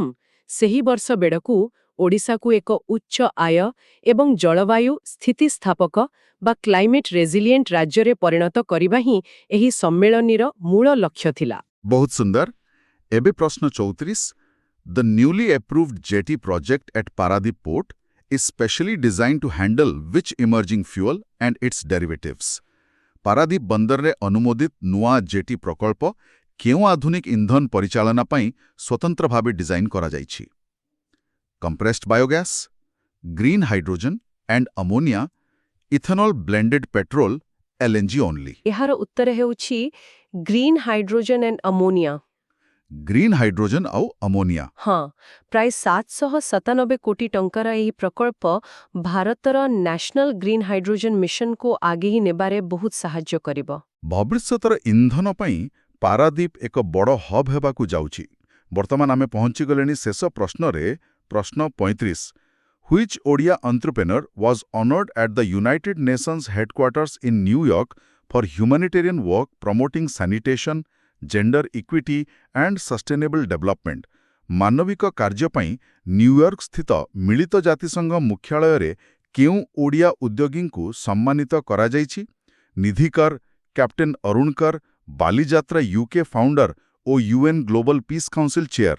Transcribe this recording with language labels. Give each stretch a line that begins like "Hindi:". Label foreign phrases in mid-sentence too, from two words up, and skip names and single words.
Odia: ସେହି ବର୍ଷ ବେଳକୁ ଓଡ଼ିଶାକୁ ଏକ ଉଚ୍ଚ ଆୟ ଏବଂ ଜଳବାୟୁ ସ୍ଥିତିସ୍ଥାପକ ବା
English: climate resilient
Odia: ରାଜ୍ୟରେ ପରିଣତ କରିବା ହିଁ ଏହି ସମ୍ମିଳନୀର ମୂଳ ଲକ୍ଷ୍ୟ ଥିଲା। ବହୁତ ସୁନ୍ଦର। ଏବେ ପ୍ରଶ୍ନ 34
English: the newly approved jetty project at Paradip port is specially design to handle which emerging fuel and its derivatives?
Odia: ପାରାଦୀପ ବନ୍ଦରରେ ଅନୁମୋଦିତ ନୂଆ ଜେଟି ପ୍ରକଳ୍ପ କେଉଁ ଆଧୁନିକ ଇନ୍ଧନ ପରିଚାଳନା ପାଇଁ ସ୍ୱତନ୍ତ୍ର ଭାବେ ଡିଜାଇନ୍ କରାଯାଇଛି?
English: Compressed biogas, green hydrogen and ammonia, ethanol blended petrol, LNG only.
Odia: ଏହାର ଉତ୍ତର ହେଉଛି
English: green hydrogen and ammonia. green hydrogen
Odia: ଆଉ ଆମୋନିଆ। ହଁ, ପ୍ରାୟ 797 କୋଟି ଟଙ୍କାର ଏହି ପ୍ରକଳ୍ପ ଭାରତର ନ୍ୟାସନାଲ ଗ୍ରୀନ୍ ହାଇଡ୍ରୋଜେନ୍ ମିଶନକୁ ଆଗେଇ ନେବାରେ ବହୁତ ସାହାଯ୍ୟ କରିବ। ଭବିଷ୍ୟତର ଇନ୍ଧନ ପାଇଁ ପାରାଦୀପ ଏକ ବଡ଼ ହବ୍ ହେବାକୁ ଯାଉଛି। ବର୍ତ୍ତମାନ ଆମେ ପହଞ୍ଚିଗଲେଣି ଶେଷ ପ୍ରଶ୍ନରେ, ପ୍ରଶ୍ନ 35
English: Which Odia entrepreneur was honored at the United Nations headquarters in New York for humanitarian work promoting sanitation, gender equity and sustainable development?
Odia: ମାନବିକ କାର୍ଯ୍ୟ ପାଇଁ ନ୍ୟୁୟର୍କ ସ୍ଥିତ ମିଳିତ ଜାତିସଂଘ ମୁଖ୍ୟାଳୟରେ କେଉଁ ଓଡ଼ିଆ ଉଦ୍ୟୋଗୀଙ୍କୁ ସମ୍ମାନିତ କରାଯାଇଛି? ନିଧିକର, କ୍ୟାପ୍ଟେନ୍ ଅରୁଣକର, ବାଲିଯାତ୍ରା ୟୁକେ ଫାଉଣ୍ଡର ଓ ୟୁଏନ୍ ଗ୍ଲୋବାଲ ପିସ୍ କାଉନସିଲ୍ ଚେୟାର।